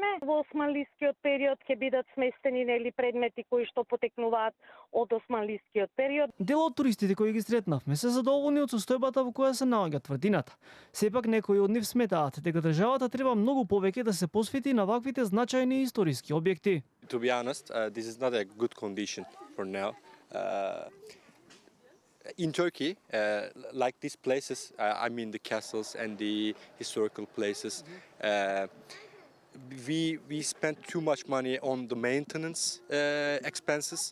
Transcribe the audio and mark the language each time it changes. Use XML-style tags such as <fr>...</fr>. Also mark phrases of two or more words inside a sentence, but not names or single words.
<mk>Во османлискиот период ќе бидат сместени предмети кои што потекнуваат од османлискиот период. Дел од туристите кои ги сретнавме се задоволни од состојбата во која се наоѓа тврдината. Сепак некои од нив сметаат дека државата треба многу повеќе да се посвети на ваквите значајни историски објекти.</mk> <en>To be honest, this is not a good condition for now. In Turkey, like these places, I mean the castles and the historical places, we spend too much money on the maintenance expenses.</en>